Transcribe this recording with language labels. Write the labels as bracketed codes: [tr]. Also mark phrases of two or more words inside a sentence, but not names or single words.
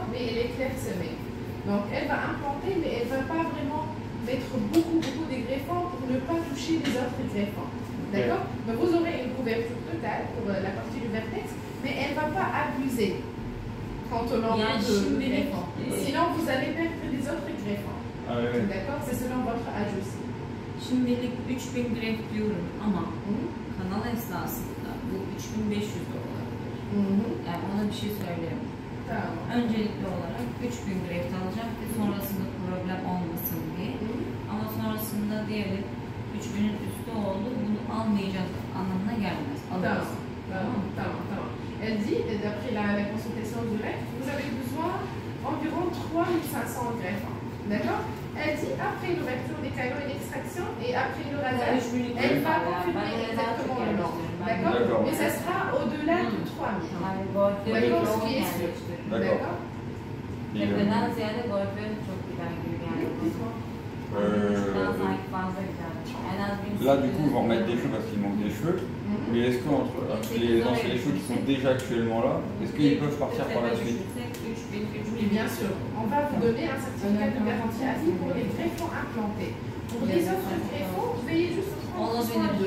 [fr] Mais elle est clairsemée. Donc elle va implanter, mais elle ne va pas vraiment mettre beaucoup de greffons pour ne pas toucher les autres greffons. D'accord? Mais vous aurez une couverture totale pour la partie du vertex, mais elle ne va pas abuser quand on enlève de greffons. Sinon, vous allez perdre les autres greffons. Ah, oui. D'accord? C'est selon votre âge aussi. [tr] Şimdilik 3000 greft diyorum ama kanal esnasında bu 3500 dolar. Yani ona bir şey söyleyeyim. Tamam. Öncelikli olarak 3000 greft alacak ve sonrasında problem olmasın diye. Ama sonrasında diyelim 3000'in üstü oldu, bunu almayacak anlamına gelmez. Alırız. Tamam. [fr] Elle dit, d'après la consultation directe, vous avez besoin environ 3500 greffons. D'accord? Elle dit, après l'ouverture des canaux et l'extraction et après le rasage, elle va confirmer exactement le nombre. D'accord? Mais ça sera au-delà de 3000. D'accord? Ce qui est sûr. D'accord? [tr] Neden ziyade golfön çok gider gibi geldi. Daha sanki fazla gider. En az 1000. [fr] Là du coup ils vont remettre des cheveux parce qu'il manque des cheveux. Mais est-ce que entre les cheveux qui sont déjà actuellement là, est-ce qu'ils peuvent partir par la suite? Oui, bien sûr. On va vous donner un certificat de garantie à vie pour les greffons implantés. Pour les autres greffons, veillez juste au prendre soin d'eux.